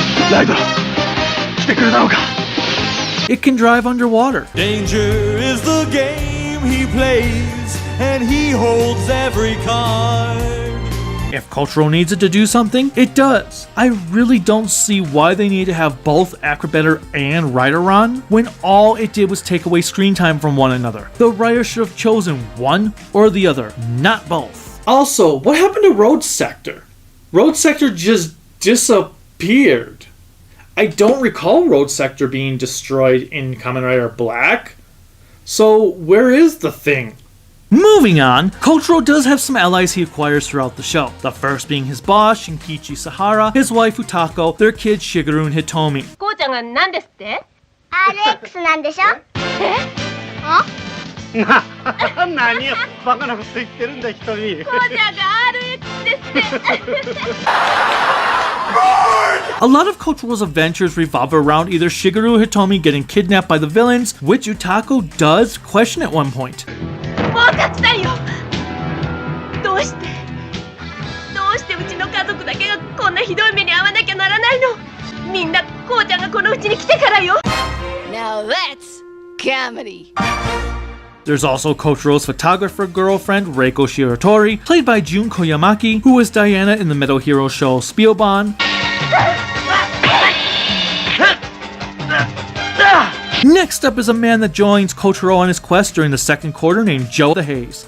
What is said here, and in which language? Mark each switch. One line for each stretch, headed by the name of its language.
Japanese: ライド、来てくれたのか。
English: it can drive underwater, Danger is the game he plays, and he holds every card. if Kotaro needs it to do something, it does. I really don't see why they need to have both Acrobatter and Rider-Ron when all it did was take away screen time from one another. The writer should have chosen one or the other, not both. Also, what happened to Road Sector? Road Sector just disappeared. I don't recall Road Sector being destroyed in Kamen Rider Black. So where is the thing? Moving on, Kotaro does have some allies he acquires throughout the show. The first being his boss, Shinkichi Sahara, his wife Utako, their kids Shigeru and Hitomi.
Japanese: こうちゃんが何ですって ?RX なんでしょえあ何よ、バカなこと言ってるんだ、ひとみ。こうちゃんが RX ですって
English: A lot of Kotaro's adventures revolve around either Shigeru or Hitomi getting kidnapped by the villains, which Utako does question at one point.
Japanese: もうたくさんよどうしてうちの家族だけがこんなひどい目に遭わなきゃならないのみんなこうちゃんがこのうちに来てからよ
English: Now that's comedy. There's also Kotaro's photographer girlfriend, Reiko Shiratori, played by Junko Yamaki, who was Diana in the Metal Hero show Spielbahn. Next up is a man that joins Kotaro on his quest during the second quarter named Joe the Haze.